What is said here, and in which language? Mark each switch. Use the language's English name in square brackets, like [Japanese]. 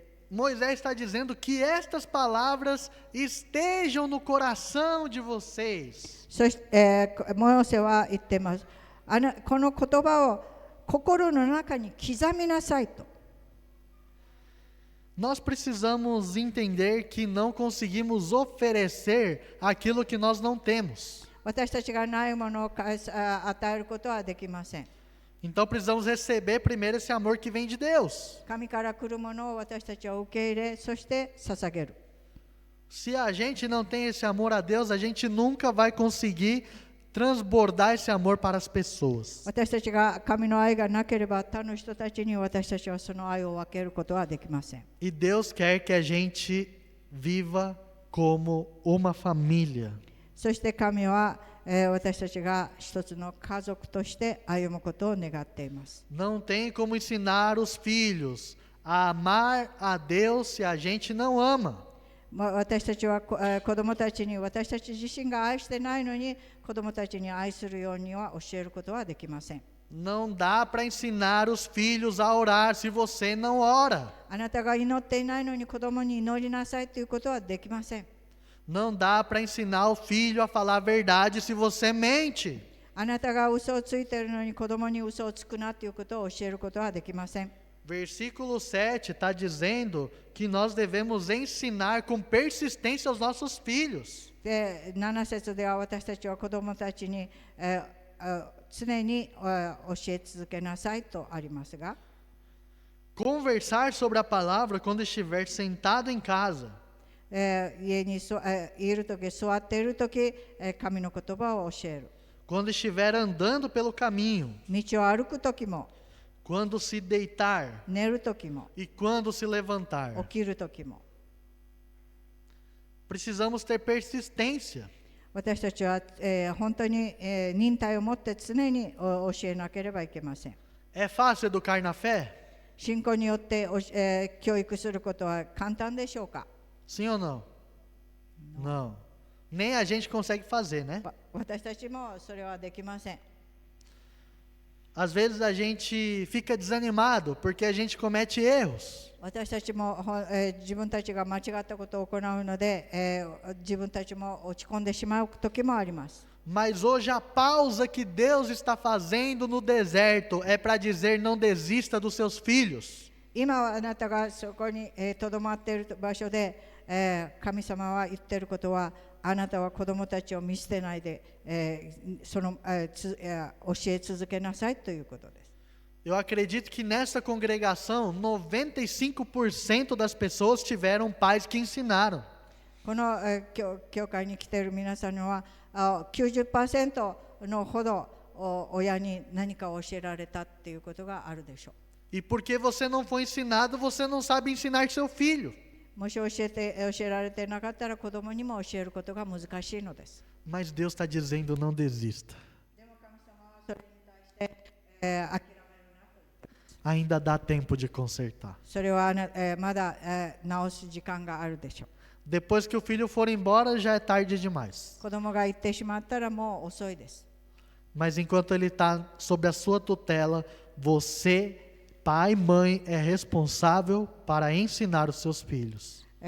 [Portuguese] Moisés está dizendo que estas palavras estejam no coração de vocês. [Japanese] そして、モーセは言っています。この言葉を心の中に刻みなさいと。 [Portuguese] Nós precisamos entender que não conseguimos oferecer aquilo que nós não temos. [Japanese] 私たちがないものを与えることはできません。 [Portuguese] Então precisamos receber primeiro esse amor que vem de Deus. [Japanese] 神から来るものを私たちは受け入れ、そして捧げる。 [Portuguese] Se a gente não tem esse amor a Deus, a gente nunca vai conseguir transbordar esse amor para as pessoas. [Japanese] 私たちが神の愛がなければ他の人たちに私たちはその愛を分けることはできません。 [Portuguese] E Deus quer que a gente viva como uma família. [Japanese] そして神は、私たちが一つの家族として歩むことを願っています。 [Portuguese] Não tem como ensinar os filhos a amar a Deus se a gente não ama. [Japanese] 私たちは子供たちに私たち自身が愛してないのに子供たちに愛するようには教えることはできません。 [Portuguese] Não dá para ensinar os filhos a orar se você não ora. [Japanese] あなたが祈っていないのに子供に祈りなさいということはできません。 [Portuguese] Não dá para ensinar o filho a falar a verdade se você mente. [Japanese] あなたが嘘をついているのに子供に嘘をつくなということを教えることはできません。 [Portuguese] Versículo 7 está dizendo que nós devemos ensinar com persistência aos nossos filhos. [Japanese] で、7節では私たちは子供たちに、常に教え続けなさいとありますが、 [Portuguese] Conversar sobre a palavra quando estiver sentado em casa. [Japanese] 家にいるとき、座っているとき、神の言葉を教える。 [Portuguese] Quando estiver andando pelo caminho. [Japanese] 道を歩くときも、 [Portuguese] Quando se deitar [Japanese] 寝るときも、 [Portuguese] e quando se levantar. [Japanese] 起きるときも。 [Portuguese] Precisamos ter persistência. [Japanese] 私たちは、本当に、忍耐を持って常に教えなければいけません。 [Portuguese] É fácil educar na fé? [Japanese] 信仰によって、教育することは簡単でしょうか？ [Portuguese] Sim ou não? Não. Nem a gente consegue fazer, né? [Japanese] 私たちもそれはできません。 [Portuguese] Às vezes a gente fica desanimado porque a gente comete erros. [Japanese] 私たちも、自分たちが間違ったことを行うので、自分たちも落ち込んでしまう時もあります。 [Portuguese] Mas hoje a pausa que Deus está fazendo no deserto é para dizer não desista dos seus filhos. [Japanese] 今あなたがそこにとどまっている場所で、神様は言っていることは、あなたは子供たちを見捨てないで、教え続けなさいということです。 [Portuguese] Eu acredito que nessa congregação 95% das pessoas tiveram pais que ensinaram. [Japanese] この、教会に来ている皆さんには90% のほど親に何かを教えられたっていうことがあるでしょう。 [Portuguese] E porque você não foi ensinado, você não sabe ensinar seu filho. [Japanese] もし教えられてなかったら子供にも教えることが難しいのです。 [Portuguese] Mas Deus está dizendo não desista. [Japanese] でも神様はそれに対して、諦めるなと。 [Portuguese] Ainda dá tempo de consertar. [Japanese] それは、まだ、直す時間があるでしょう。 [Portuguese] Depois que o filho for embora, já é tarde demais. [Japanese] 子供が行ってしまったらもう遅いです。 [Portuguese] Mas enquanto ele está sob a sua tutela, você pai e mãe é responsável para ensinar os seus filhos.